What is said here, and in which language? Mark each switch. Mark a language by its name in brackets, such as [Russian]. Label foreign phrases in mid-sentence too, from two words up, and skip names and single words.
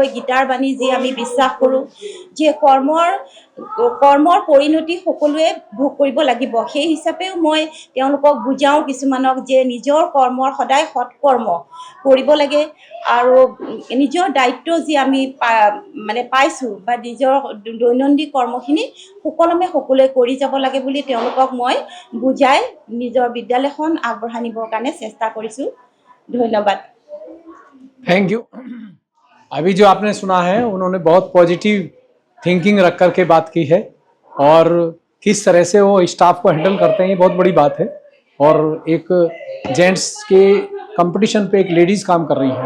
[Assamese] গীতাৰ বাণী যি আমি বিশ্বাস কৰোঁ যে কৰ্মৰ পৰিণতি সকলোৱে ভোগ কৰিব লাগিব, সেই হিচাপেও মই তেওঁলোকক বুজাওঁ কিছুমানক যে নিজৰ কৰ্মৰ সদায় সৎকৰ্ম কৰিব লাগে আৰু নিজৰ দায়িত্ব যি আমি মানে পাইছোঁ বা নিজৰ দৈনন্দিন কৰ্মখিনি সুকলমে সকলোৱে কৰি যাব লাগে বুলি তেওঁলোকক মই বুজাই নিজৰ বিদ্যালয়খন আগবঢ়াই নিবৰ কাৰণে চেষ্টা কৰিছোঁ। ধন্যবাদ। [English] thank you. [Hindi] अभी जो आपने सुना है उन्होंने बहुत [English] positive thinking [Hindi] रख करके बात की है और किस तरह से वो स्टाफ को हैंडल करते हैं, ये बहुत बड़ी बात है। और एक जेंट्स के कंपटीशन पे एक लेडीज़ काम कर रही हैं।